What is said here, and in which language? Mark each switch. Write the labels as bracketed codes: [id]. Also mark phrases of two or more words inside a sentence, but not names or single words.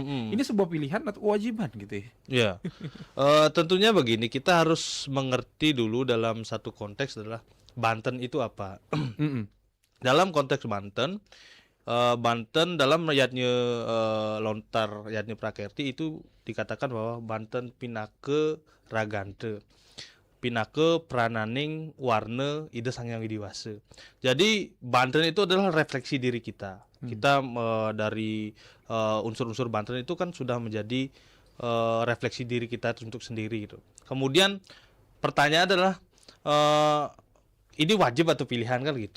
[id] Ini sebuah pilihan atau kewajiban gitu ya? Ya, tentunya begini, kita harus mengerti dulu dalam satu konteks adalah Banten itu apa. Dalam konteks Banten, Banten dalam Yatnya Lontar Yatnya Prakerti itu dikatakan bahwa Banten [ban] pinake ragante, pinake prananing warna ide sangyang widiwase. [id] Jadi Banten itu adalah refleksi diri kita. Kita dari unsur-unsur Banten itu kan sudah menjadi refleksi diri kita untuk sendiri gitu. Kemudian pertanyaan adalah ini wajib atau pilihan kan gitu.